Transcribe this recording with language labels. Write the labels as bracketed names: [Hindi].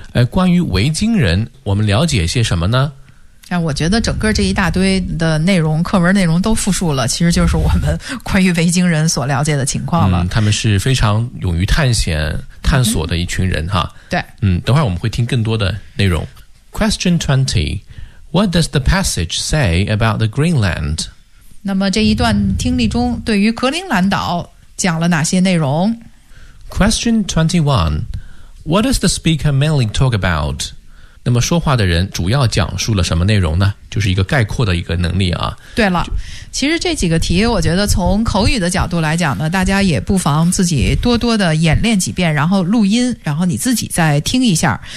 [Chinese] 关于维京人我们了解些什么呢？我觉得整个这一大堆的内容，课文内容都复述了，其实就是我们关于维京人所了解的情况了。他们是非常勇于探险探索的一群人哈。对。等会儿我们会听更多的内容。 [English] Question 20. What does the passage say about the Greenland? [Chinese] 那么这一段听力中对于格陵兰岛讲了哪些内容？ [English] Question 21. What does the speaker mainly talk about? [Chinese] 那么说话的人主要讲述了什么内容呢？就是一个概括的一个能力啊。对了，其实这几个题我觉得从口语的角度来讲呢，大家也不妨自己多多的演练几遍，然后录音，然后你自己再听一下。